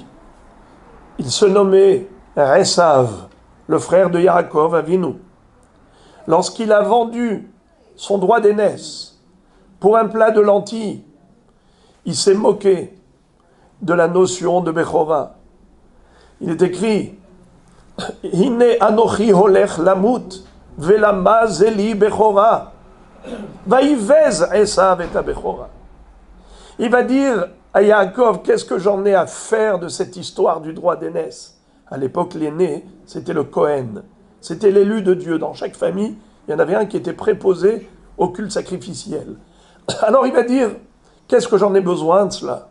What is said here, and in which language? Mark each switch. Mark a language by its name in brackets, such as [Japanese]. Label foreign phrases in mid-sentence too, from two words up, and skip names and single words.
[French] Il se nommait Esav, le frère de Yaakov Avinu. Lorsqu'il a vendu son droit d'aînesse pour un plat de lentilles, il s'est moqué de la notion de Bechora. Il est écrit [Hebrew] הנה אנכי הולך למות ולמה זה לי בכורה ויבז עשו את בכורה. [French] Il va dire à Yaakov, qu'est-ce que j'en ai à faire de cette histoire du droit d'aînesse? À l'époque, l'aîné, c'était le Kohen. C'était l'élu de Dieu. Dans chaque famille, Il y en avait un qui était préposé au culte sacrificiel. Alors il va dire, qu'est-ce que j'en ai besoin de cela?